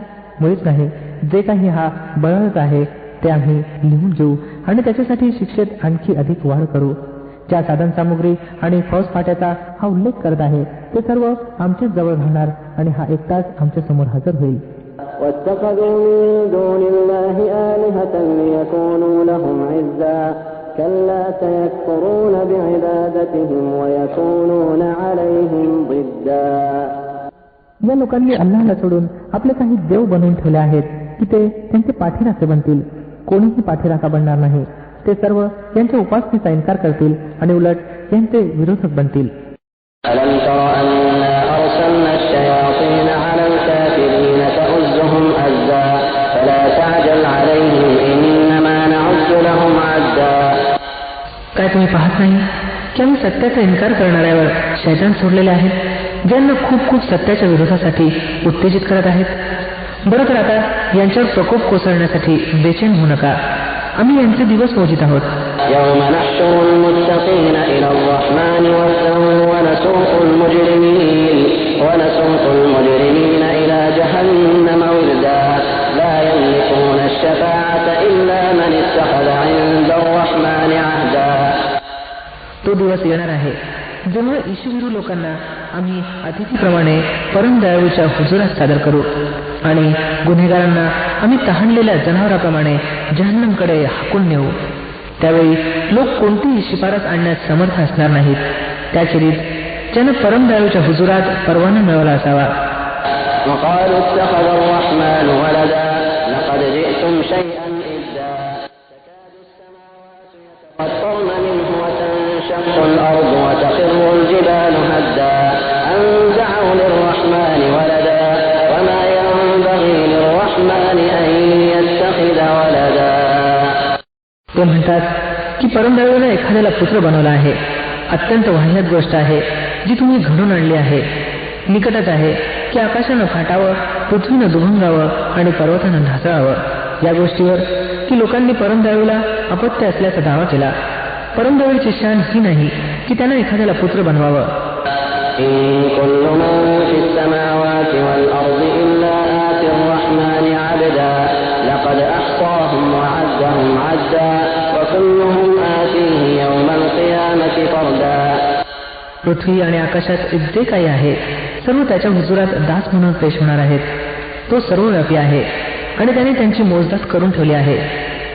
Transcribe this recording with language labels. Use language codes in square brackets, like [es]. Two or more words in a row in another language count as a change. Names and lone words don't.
[mr] मुळीच नाही. जे काही हा बळच आहे ते आम्ही लिहून घेऊ आणि त्याच्यासाठी शिक्षेत आणखी अधिक वाढ करू. ज्या साधन सामुग्री आणि फौज फाट्याचा हा उल्लेख करत आहे ते सर्व आमच्याच जवळ राहणार आणि हा एकटाच आमच्या समोर हजर होईल. [ar] واتخذوا من دون الله آلهة ليكونوا لهم عزا كلا سيكفرون بعبادتهم ويكونون عليهم ضدا. [mr] या लोकांनी अल्लाहला सोडून आपले काही देव बनवून ठेवले आहेत की ते त्यांचे पाठीराखे बनतील. कोणीही पाठीराखा बनणार नाही. ते सर्व यांच्या उपासनेचा इन्कार करतील आणि उलट यांचे विरोधक बनतील. [ar] ألم تر أنا أرسلنا الشياطين على الكافرين تؤزهم أزا فلا تعجل عليهم إنما نعد لهم عدا. [mr] काय तुम्ही पाहत नाही की आम्ही सत्याचा इन्कार करणाऱ्यावर शैतान सोडलेले आहेत, ज्यांना खूप खूप सत्याच्या विरोधासाठी उत्तेजित करत आहेत. बरं तर आता यांच्यावर प्रकोप कोसळण्यासाठी बेचैन होऊ नका. आम्ही यांचे दिवस मोजित आहोत. [ar] يوم نحشر المتقين إلى الرحمن وفدا ونسوق المجرمين إلى جهنم وردا لا يملكون الشفاعة إلا من اتخذ عند الرحمن عهدا. [mr] तो दिवस येणार आहे जेव्हा ईश्वरू लोकांना आम्ही अतिथीप्रमाणे परम दयाळूच्या हुजुरात सादर करू आणि गुन्हेगारांना आम्ही तहानलेल्या जनावराप्रमाणे जहन्नमकडे हाकून नेऊ. त्यावेळी लोक कोणतीही शिफारस आणण्यास समर्थ असणार नाहीत, त्याखेरीज ज्यानं परम दयाळूच्या हुजुरात परवाना मिळवला असावा. [ar] وقالوا اتخذ الرحمن ولدا لقد جئتم شيئا إدا تكاد السماوات يتفطرن منه وتنشق الأرض وتخر الجبال هدا أن دعوا للرحمن ولدا وما ينبغي للرحمن أن يتخذ ولدا. [mr] ते म्हणतात की परमदयाळूने एखाद्याला पुत्र बनवला आहे. अत्यंत वाह्यात गोष्ट आहे जी तुम्ही घडून आणली आहे. निकटच आहे की आकाशानं फाटावं, पृथ्वीनं दुभंगावं आणि पर्वतानं ढासळावं. या गोष्टीवर की लोकांनी परमदयाळूला अपत्य असल्याचा दावा केला. परमदयाळूची शान ही नाही की त्यानं एखाद्याला पुत्र बनवावं. [ar] إن كل من في السماوات والأرض إلا آتي الرحمن عبدا لقد أحصاهم وعدهم عدا وكلهم آتيه يوم القيامة فردا. [mr] पृथ्वी आणि आकाशात जे काही आहे सर्व त्याच्या हुजुरात दास म्हणून पेश होणार आहेत. तो सर्वव्यापी आहे आणि त्याने त्यांची मोजदाद करून ठेवली आहे.